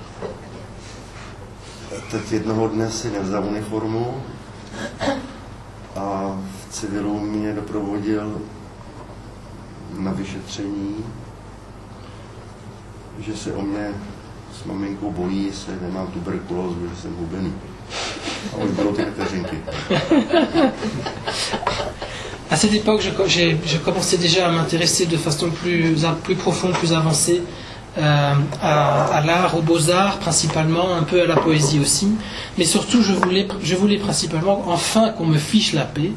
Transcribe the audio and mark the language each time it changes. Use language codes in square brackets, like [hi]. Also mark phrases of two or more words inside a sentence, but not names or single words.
[cs] Teď jednoho dne si nevzal uniformu a v civilu mě doprovodil na vyšetření, že se o mě s maminkou bojí, jestli nemám tuberkulózu, že jsem hubený. A už bylo ty vteřinky. [fr] À cette époque, je commençais déjà à m'intéresser de façon plus profonde, plus avancée à l'art, aux beaux-arts principalement, un peu à la poésie aussi. Mais surtout, je voulais principalement enfin qu'on me fiche la paix.